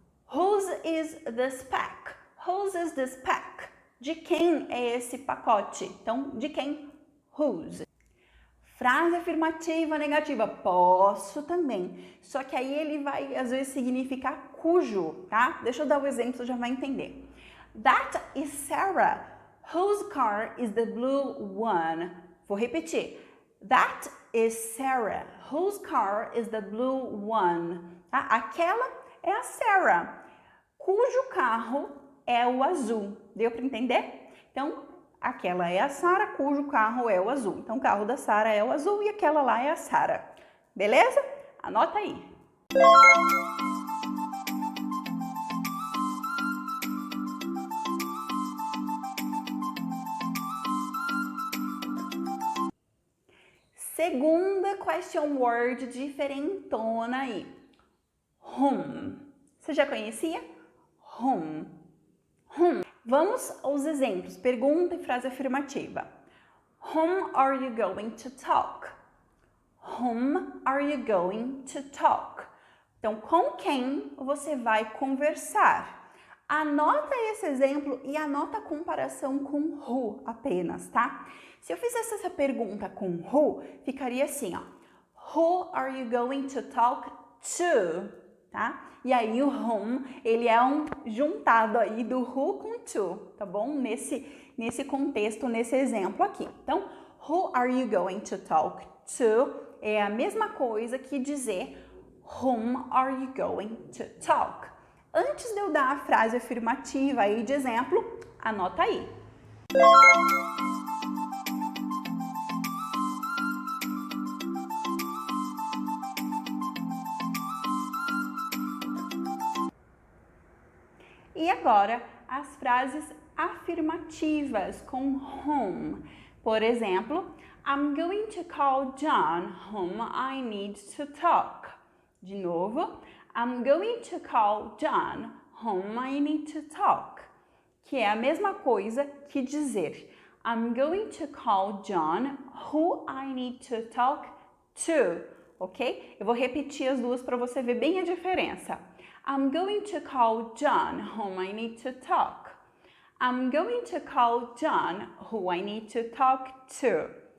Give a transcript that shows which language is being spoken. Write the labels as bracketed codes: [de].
[en] Whose is this pack? Whose is this pack? [pt] De quem é esse pacote? Então, de quem? Whose. Frase afirmativa negativa. Posso também. Só que aí ele vai, às vezes, significar cujo, tá? Deixa eu dar o exemplo, você já vai entender. [en] That is Sarah. Whose car is the blue one? [pt] Vou repetir. [en] That is Sarah. Whose car is the blue one? [pt] Tá? Aquela é a Sarah, cujo carro é o azul. Deu para entender? Então, aquela é a Sarah, cujo carro é o azul. Então, o carro da Sarah é o azul e aquela lá é a Sarah. Beleza? Anota aí. Segunda question word diferentona aí. Whom. Você já conhecia? Whom. Whom. Vamos aos exemplos. Pergunta e frase afirmativa. [en] Whom are you going to talk? Whom are you going to talk? [pt] Então, com quem você vai conversar? Anota esse exemplo e anota a comparação com who apenas, tá? Se eu fizesse essa pergunta com who, ficaria assim, ó. [en] Who are you going to talk to? [pt] Tá? E aí o whom, ele é um juntado aí do who com to, tá bom? Nesse contexto, nesse exemplo aqui. [en] Então, who are you going to talk to? [pt] É a mesma coisa que dizer [en] whom are you going to talk? [pt] Antes de eu dar a frase afirmativa aí de exemplo, anota aí. E agora, as frases afirmativas com whom. Por exemplo, [en] I'm going to call John, whom I need to talk. [pt] De novo, [en] I'm going to call John, whom I need to talk. [pt] Que é a mesma coisa que dizer [en] I'm going to call John, who I need to talk to. Ok? [pt] Eu vou repetir as duas para você ver bem a diferença. [en] I'm going to call John, whom I need to talk. I'm going to call John, who I need to talk to.